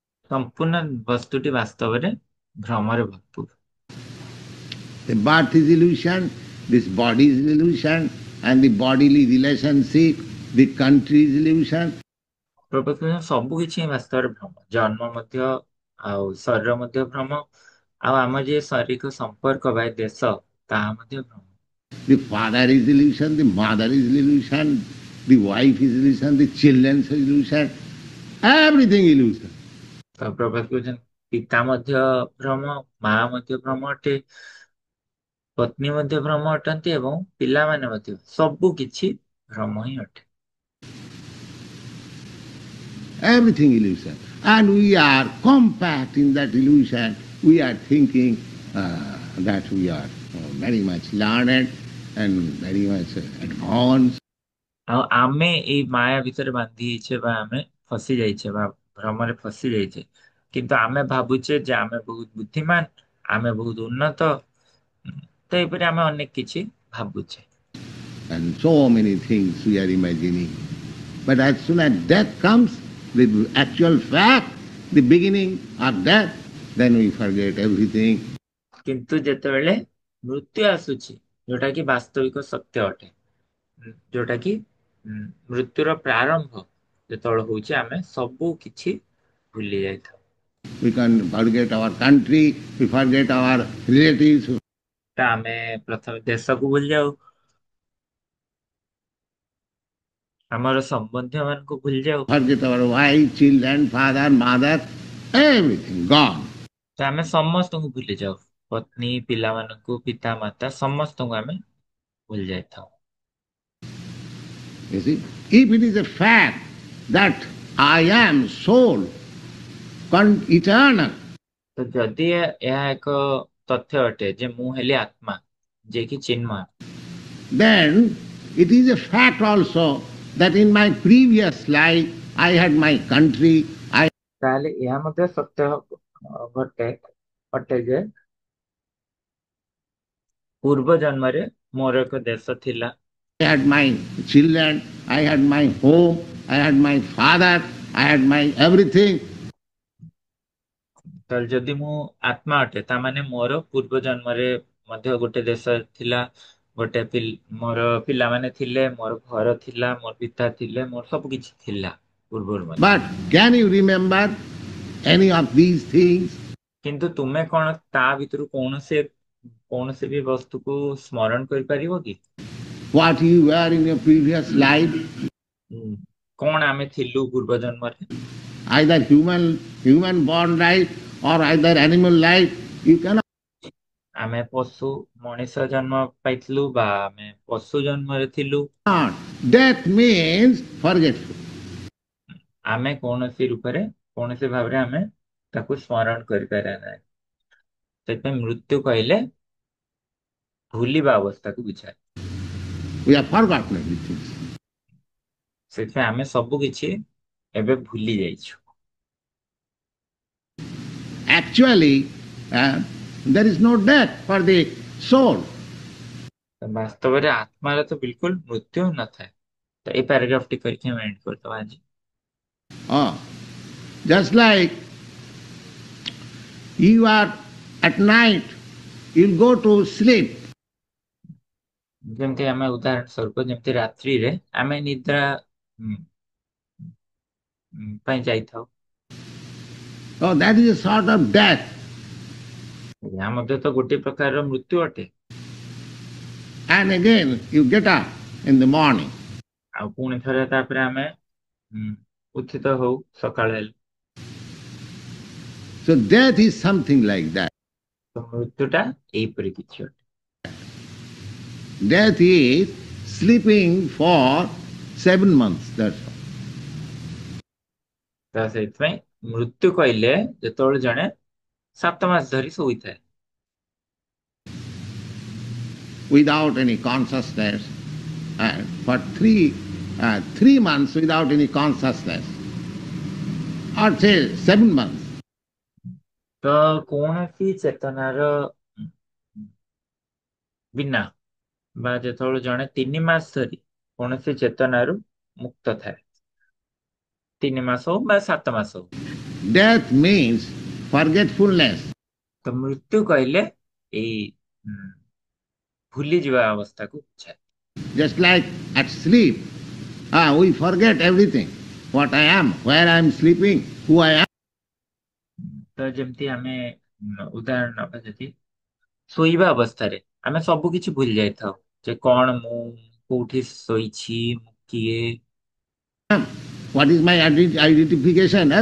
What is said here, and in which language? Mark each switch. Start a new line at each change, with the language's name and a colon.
Odia: ସମ୍ପୂର୍ଣ୍ଣ ବସ୍ତୁଟି ବାସ୍ତବରେ ଭ୍ରମରେ ଭରପୁର।
English: The birth is illusion, this body is illusion, and the bodily relationship, the country is illusion.
Odia: ପ୍ରକୃତରେ ସବୁ କିଛି ହିଁ ବାସ୍ତବରେ ଭ୍ରମ। ଜନ୍ମ ମଧ୍ୟ, ଆଉ ଶରୀର ମଧ୍ୟ ଭ୍ରମ, ଆଉ ଆମ ଯେ ଶାରୀରିକ ସମ୍ପର୍କ ବା ଦେଶ ତାହା ମଧ୍ୟ ଭ୍ରମ।
English: The father is illusion, the mother is illusion, the wife is illusion, the children is illusion, everything illusion.
Odia: ତ ପ୍ରଭାତ କହୁଛନ୍ତି ପିତା ମଧ୍ୟ ଭ୍ରମ, ମା ମଧ୍ୟ ଭ୍ରମ ଅଟେ, ପତ୍ନୀ ମଧ୍ୟ ଭ୍ରମ ଅଟନ୍ତି ଏବଂ ପିଲାମାନେ ମଧ୍ୟ, ସବୁ କିଛି ଭ୍ରମ ହିଁ ଅଟେ।
English: Everything illusion. And we are compact in that illusion. We are thinking that we are very much learned and very much advanced.
Odia: ଆଉ ଆମେ ଏଇ ମାୟା ଭିତରେ ବାନ୍ଧି ହେଇଛେ ବା ଆମେ ଫସି ଯାଇଛେ ବା ଭ୍ରମରେ ଫସି ଯାଇଛେ, କିନ୍ତୁ ଆମେ ଭାବୁଛେ ଯେ ଆମେ ବହୁତ ବୁଦ୍ଧିମାନ, ଆମେ ବହୁତ ଉନ୍ନତ, ତ ଏପରି ଆମେ ଅନେକ କିଛି ଭାବୁଛେ।
English: And so many things we are imagining. But as soon as death comes, the actual fact, the beginning of death, then we forget everything.
Odia: କିନ୍ତୁ ଯେତେବେଳେ ମୃତ୍ୟୁ ଆସୁଛି, ଯୋଉଟା କି ବାସ୍ତବିକ ସତ୍ୟ ଅଟେ, ଯୋଉଟା କି ମୃତ୍ୟୁର ପ୍ରାରମ୍ଭ ଯେତେବେଳେ ହଉଛି, ଆମେ ସବୁ କିଛି ଭୁଲି ଯାଇଥାଉ।
English: We can forget our country, we forget our relatives,
Odia: ତ ଆମେ ପ୍ରଥମେ ଦେଶକୁ ଭୁଲି ଯାଉ, ଆମର ସମ୍ବନ୍ଧୀୟ ମାନଙ୍କୁ ଭୁଲି ଯାଉ,
English: forget our wife, children, father, mother, everything gone.
Odia: ତ ଆମେ ସମସ୍ତଙ୍କୁ ଭୁଲି ଯାଉ, ପତ୍ନୀ, ପିଲାମାନଙ୍କୁ, ପିତା ମାତା ସମସ୍ତଙ୍କୁ ଆମେ ଭୁଲି ଯାଇଥାଉ।
English: You see, if it is a fact that I am soul, eternal,
Odia: ତ ଯଦି ଏହା ଏକ ତଥ୍ୟ ଅଟେ ଯେ ମୁଁ ହେଲି ଆତ୍ମା, ଯେ କି Chinmay,
English: then it is a fact also that in my previous life I had my country,
Odia: ତାହେଲେ ଏହା ମଧ୍ୟ ସତ୍ୟ ଘଟେ ଅଟେ ଯେ ପୂର୍ବ ଜନ୍ମରେ ମୋର ଏକ ଦେଶ ଥିଲା,
English: I had my children, I had my home, I had my father, I had my everything.
Odia: ତାହେଲେ ଯଦି ମୁଁ ଆତ୍ମା ଅଟେ ତାମାନେ ମୋର ପୂର୍ବ ଜନ୍ମରେ ମଧ୍ୟ ଗୋଟେ ଦେଶ ଥିଲା, ଗୋଟେ ମୋର ପିଲାମାନେ ଥିଲେ, ମୋର ଘର ଥିଲା, ମୋର ପିତା ଥିଲେ, ମୋର ସବୁ କିଛି ଥିଲା ପୂର୍ବରୁ ମଧ୍ୟ।
English: But can you remember any of these things?
Odia: କିନ୍ତୁ ତୁମେ କଣ ତା ଭିତରୁ କୌଣସି ବି ବସ୍ତୁକୁ ସ୍ମରଣ କରିପାରିବ କି?
English: What you were in your previous life?
Odia: କଣ ଆମେ ଥିଲୁ ପୂର୍ବ ଜନ୍ମରେ?
English: Either human born life or either animal life, you cannot.
Odia: ଆମେ ପଶୁ ମଣିଷ ଜନ୍ମ ପାଇଥିଲୁ ବା ଆମେ ପଶୁ ଜନ୍ମରେ ଥିଲୁ।
English: Death means forgetful.
Odia: ଆମେ କୌଣସି ରୂପରେ କୌଣସି ଭାବରେ ଆମେ ତାକୁ ସ୍ମରଣ କରିପାରିବା ନାହିଁ। ସେଥିପାଇଁ ମୃତ୍ୟୁ କହିଲେ ଭୁଲିବା ଅବସ୍ଥାକୁ ବୁଝାଏ।
English: We have forgotten everything.
Odia: ସେଥିପାଇଁ ଆମେ ସବୁ କିଛି ଏବେ ଭୁଲି ଯାଇଛୁ।
English: Actually, there is no death for the soul.
Odia: ବାସ୍ତବରେ ଆତ୍ମାର ତ ବିଲକୁଲ ମୃତ୍ୟୁ ନଥାଏ। ତ ଏଇ ପ୍ୟାରାଗ୍ରାଫ ଟି କରିକି ଆମେ ଏଣ୍ଡ କରିଦବା ଆଜି।
English: Oh, just like you are at night, you'll go to sleep.
Odia: ଯେମିତି ଆମେ ଉଦାହରଣ ସ୍ୱରୂପ ଯେମିତି ରାତ୍ରିରେ ଆମେ ନିଦ୍ରା ପାଇଁ ଯାଇଥାଉ।
English: Oh, that is a sort of death.
Odia: ଏହା ମଧ୍ୟ ତ ଗୋଟିଏ ପ୍ରକାରର ମୃତ୍ୟୁ ଅଟେ।
English: And again, you get up in the morning.
Odia: ଆଉ ପୁଣି ଥରେ ତାପରେ ଆମେ ଉତ୍ଥିତ ହଉ ସକାଳ ହେଲେ।
English: So death is something like that.
Odia: ତ ମୃତ୍ୟୁଟା ଏଇପରି କିଛି ଅଟେ।
English: Death is sleeping for 7 months. That's all.
Odia: ତ ସେଇଥିପାଇଁ ମୃତ୍ୟୁ କହିଲେ ଯେତେବେଳେ ଜଣେ 7 ମାସ ଧରି ଶୋଇଥାଏ
English: Without any consciousness, for 3 months without any consciousness, or say 7 months.
Odia: ତ କୌଣସି ଚେତନାର ବିନା ବା ଯେତେବେଳେ ଜଣେ 3 ମାସ ଧରି କୌଣସି ଚେତନାରୁ ମୁକ୍ତ ଥାଏ, 3 ମାସ ହଉ ବା 7 ମାସ ହଉ।
English: Death means forgetfulness.
Odia: ତ ମୃତ୍ୟୁ କହିଲେ ଏଇ ଭୁଲି ଯିବା ଅବସ୍ଥାକୁ ବୁଝାଏ।
English: Just like at sleep, we forget everything. What I am, where I am sleeping, who I am.
Odia: ତ ଯେମିତି ଆମେ ଉଦାହରଣ ନବା ଯଦି ଶୋଇବା ଅବସ୍ଥାରେ ଆମେ ସବୁ କିଛି ଭୁଲି ଯାଇଥାଉ ଯେ କଣ ମୁଁ କୋଉଠି ଶୋଇଛି, ମୁଁ କିଏ,
English: What is my identification?